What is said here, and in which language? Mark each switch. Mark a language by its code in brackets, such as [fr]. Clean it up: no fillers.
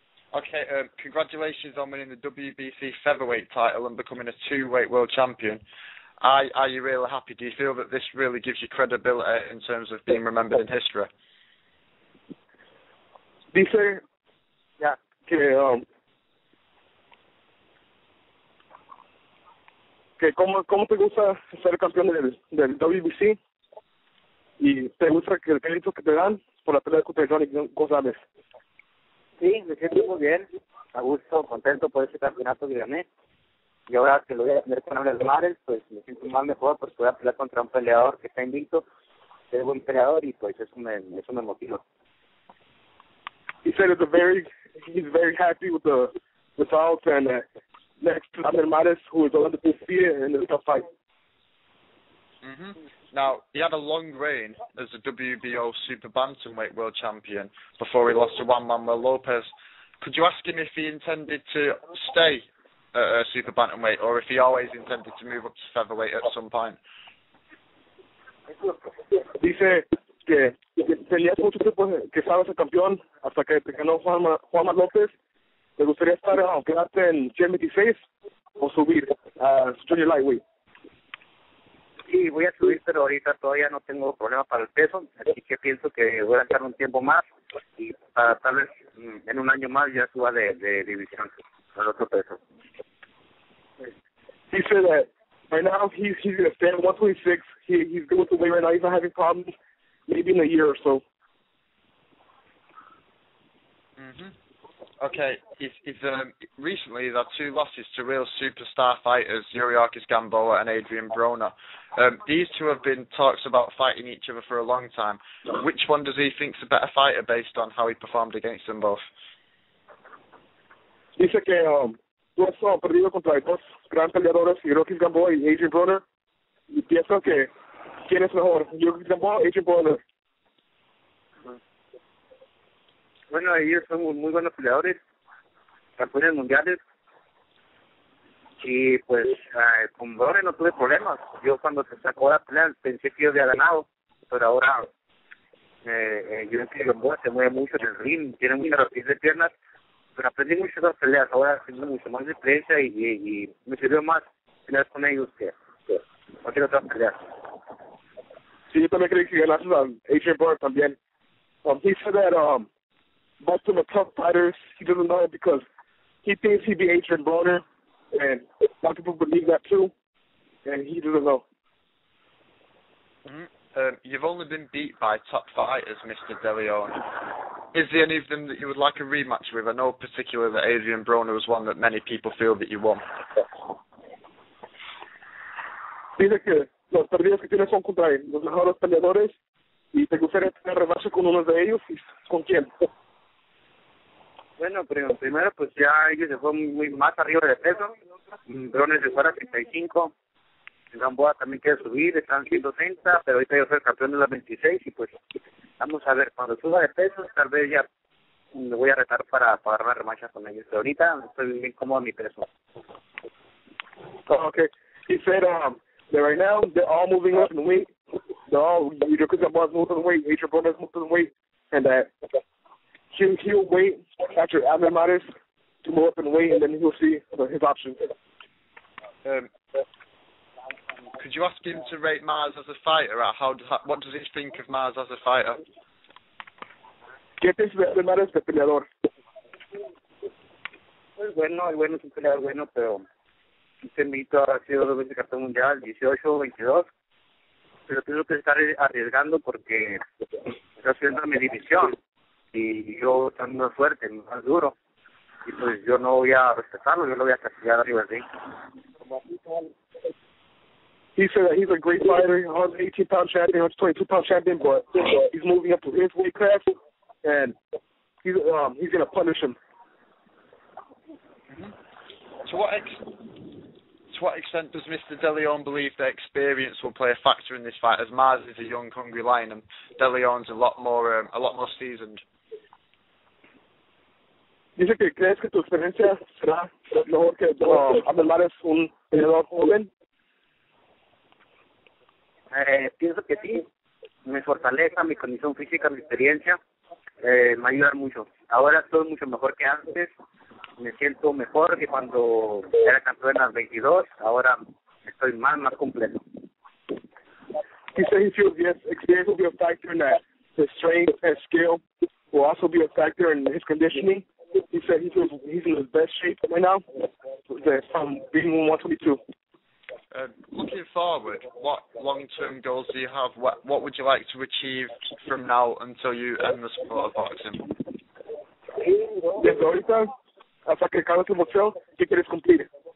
[en] Okay, congratulations on winning the WBC Featherweight title and becoming a two-weight world champion. Are you really happy? Do you feel that this really gives you credibility in terms of being remembered in history? [es] Dice que cómo te gusta ser campeón del WBC y te gusta que el crédito que te dan por la pelea contra Johnny González. Sí, me siento muy bien, a gusto, contento por ese campeonato que gané. Y ahora que lo voy a tener con Abner Mares, pues me siento más mejor porque voy a pelear contra un peleador que está invicto, que es buen peleador y pues eso me motiva. [en] He said he's very happy with the results and next to Abner Mares, who is undefeated in the tough fight. Mm-hmm. Now, he had a long reign as a WBO Super Bantamweight world champion before he lost to Juan Manuel Lopez. Could you ask him if he intended to stay Super Bantamweight, or if he always intended to move up to Featherweight at some point? [es] Dice que tenías mucho tiempo que estabas el campeón hasta que te ganó Juan López. ¿Te gustaría estar quedarte en 126 o subir a Junior Lightweight? Sí, voy a subir, pero ahorita todavía no tengo problema para el peso, así que pienso que voy a estar un tiempo más y para tal vez en un año más ya suba de división al otro peso. [en] He said that right now he's going to stay at 126. He's good with the weight right now. He's not having problems. Maybe in a year or so. Mhm. Okay. Recently he's had two losses to real superstar fighters, Yuriorkis Gamboa and Adrian Broner. These two have been talks about fighting each other for a long time. Which one does he think's a better fighter based on how he performed against them both? [es] Dice que tú has perdido contra dos grandes peleadores, Yuriorkis Gamboa y Adrian Broner, y pienso que quién es mejor, Yuriorkis Gamboa o Adrian Broner. Bueno, ellos son muy buenos peleadores, campeones mundiales, y pues con Broner no tuve problemas. Yo cuando se sacó la pelea pensé que yo había ganado, pero ahora yo creo que Gamboa se mueve mucho en el ring, tiene mucha rapidez de piernas, pero aprendí mucho de las peleas, ahora tengo mucho más experiencia y me sirvió más pelear con ellos que cualquier otra pelea. Sí, yo también creí que ganaste a Adrian Broner también. [en] He said that most of them are tough fighters. He doesn't know it because he thinks he'd be Adrian Broner, and a lot of people believe that too, and he doesn't know. Mm-hmm. You've only been beat by top fighters, Mr. De Leon. Is there any of them that you would like a rematch with? I know particularly that Adrian Broner was one that many people feel that you won. [es] Dice que los perdidos que tienes son contra los mejores peleadores y te gustaría tener revancha con uno de ellos. ¿Con quién? Bueno, primero pues ya ellos se fue muy más arriba de peso. Broner se fue a 35. Gamboa también quiere subir, están 130, pero ahorita yo soy campeón de las 26 y pues vamos a ver, cuando suba de peso tal vez ya me voy a retar para agarrar revancha con ellos, pero ahorita estoy bien cómodo en mi peso. [en] Oh, okay. He said that right now they're all moving up in weight. They're all, because Gamboa's moving in weight, Adrian Broner's moving in weight, and that he'll wait after Abner Mares to move up in weight, and then he'll see his options. Could you ask him to rate Mares as a fighter? What does he think of Mares as a fighter? [es] ¿Qué piensas de Mares de peleador? Pues bueno, es un peleador bueno, pero este mito ha sido 2 veces campeón mundial, 18, 22, pero pienso que está arriesgando porque está haciendo mi división y yo también más fuerte, más duro, y pues yo no voy a respetarlo, yo lo voy a castigar arriba de él. [en] He said that he's a great fighter, 118-pound champion, 122-pound champion, but he's moving up to his weight class, and he's going to punish him. To what extent does Mr. De Leon believe that experience will play a factor in this fight, as Mares is a young, hungry lion, and De Leon's a lot more seasoned? [es] Dice que crees que tu experiencia será mejor que Abner Mares, un peleador joven. Pienso que sí, mi fortaleza, mi condición física, mi experiencia me ayudan mucho. Ahora estoy mucho mejor que antes, me siento mejor que cuando era campeón en las 22, ahora estoy más completo. [en] He said he feels yes, experience will be a factor in that. His strength and skill will also be a factor in his conditioning. He said he feels he's in his best shape right now from being 122. Looking forward, what long-term goals do you have? What would you like to achieve from now until you end the sport of boxing? [es] Desde ahorita hasta que acabe tu boxeo, ¿qué quieres cumplir?